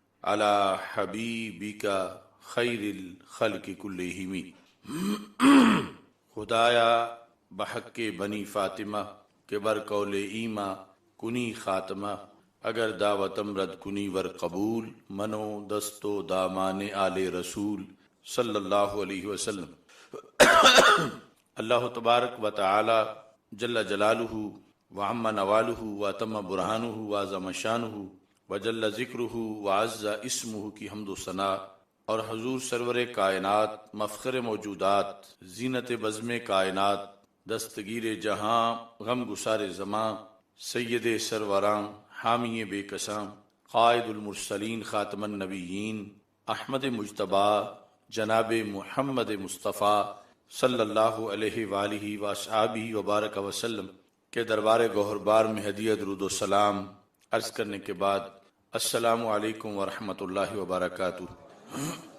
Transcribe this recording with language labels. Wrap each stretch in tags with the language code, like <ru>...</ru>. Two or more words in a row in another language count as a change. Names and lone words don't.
<ar>علی حبیبک خیر الخلق کلہم۔</ar> <fa>خدایا بحق بنی فاطمہ کے بر قول ایما کنی خاتمہ، اگر دعوتم رد کنی ور قبول، منو دستو دامان آل رسول</fa> <ar>صلی اللہ علیہ وسلم۔ اللہ تبارک و تعالی جل جلالہ وعم نوالہ واتم برہانہ وعظم شانہ وجل ذکرہ وعز اسمہ</ar> <ur>کی حمد و ثنا، اور حضور سرور کائنات، مفخر موجودات، زینت بزم کائنات، دستگیر جہاں، غم گسار زماں، سید سروراں، حامی بے کساں، قائد المرسلین، خاتم النبیین، احمد مجتبی جناب محمد مصطفیٰ</ur> <ar>صلی اللہ علیہ وآلہ وصحبہ وبارک وسلم</ar> <ur>کے دربار گوہربار میں ہدیہ درود و سلام عرض کرنے کے بعد</ur> <ar>السلام علیکم ورحمۃ اللہ وبرکاتہ۔</ar>